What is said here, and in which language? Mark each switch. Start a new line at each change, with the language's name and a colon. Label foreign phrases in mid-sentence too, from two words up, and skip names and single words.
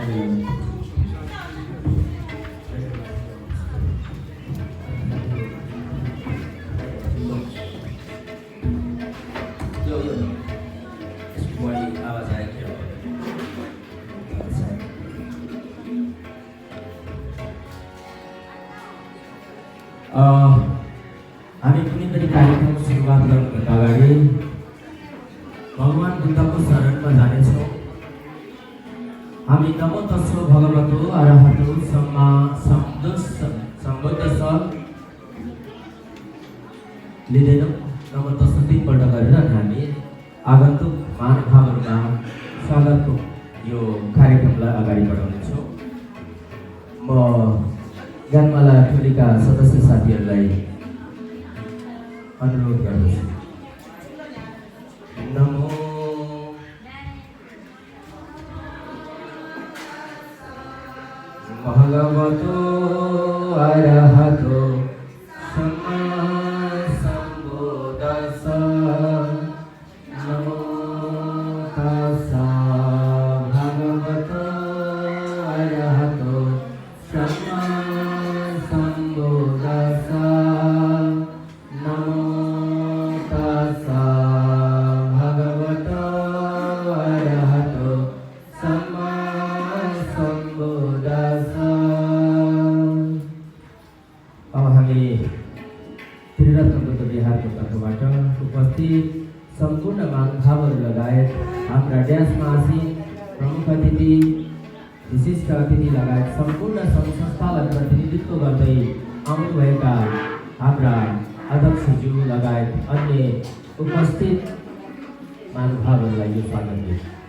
Nepali: Yo semuanya awas aja. हामी कुनै पनि कार्यक्रम सुरुवात गर्नुभन्दा अगाडि भगवान बुद्धको शरणमा जानेछौँ।
Pali: हामी नमो तस्सो भगवतो अरहतो सम्मा सम्बुद्ध लिँदैनौँ। नमो तस्सो
Nepali: 3 पल्ट गरेर हामी आगन्तुक महानुभावहरूमा स्वागतको यो कार्यक्रमलाई अगाडि बढाउनेछौँ। म ज्ञानमाला टोलीका सदस्य साथीहरूलाई अनुरोध गर्दछु।
Pali: नमो भगवतो अरहतो सम्मा सम्बुद्धस्स नमो तस्सा भगवतो अरहतो सम्मा सम्बुद्धस्स नमो तस्सा भगवतो अरहतो सम्मा सम्बुद्धस्स।
Nepali: अब हामी त्रिरत्न बुद्ध विहारको तर्फबाट उपस्थित सम्पूर्ण महानुभावहरू लगायत हाम्रा ड्यासमा आसीन प्रमुख अतिथि, विशिष्ट अतिथि लगायत सम्पूर्ण सङ्घ संस्थालाई प्रतिनिधित्व गर्दै आउनुभएका हाम्रा अध्यक्षज्यू लगायत अन्य उपस्थित महानुभावहरूलाई यो स्वागत दिन्छु।